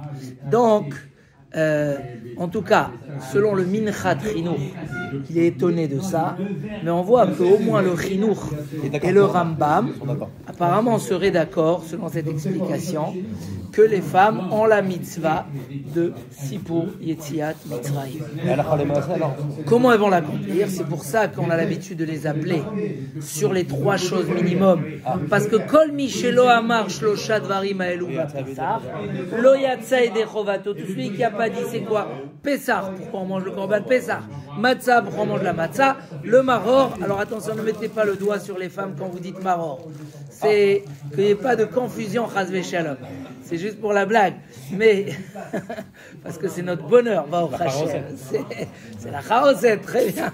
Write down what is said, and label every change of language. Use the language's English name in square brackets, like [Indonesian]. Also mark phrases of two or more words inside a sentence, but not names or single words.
[French] Donc en tout cas, selon le Minchat Chinour, il est étonné de ça, mais on voit qu'au moins le Chinour et le Rambam apparemment seraient d'accord, selon cette explication, que les femmes ont la mitzvah de [Hebrew] סיפור יציאת מצרים. [French] Comment elles vont l'accomplir? C'est pour ça qu'on a l'habitude de les appeler sur les 3 choses minimum. Parce que [Hebrew] כל שלא אמר שלשה דברים אלו בפסח, לא יצא ידי חובתו, [French] tout celui qui n'a pas dit c'est quoi? Pessah, pourquoi on mange le [Hebrew] קרבן פסח? [French] Matzah, pourquoi on mange la matzah? Le maror, alors attention, ne mettez pas le doigt sur les femmes quand vous dites maror. c'est qu'il n'y ait pas de confusion, [Hebrew] חס ושלום. [French] C'est juste pour la blague. Mais, parce que c'est notre bonheur, c'est la chaosette, très bien.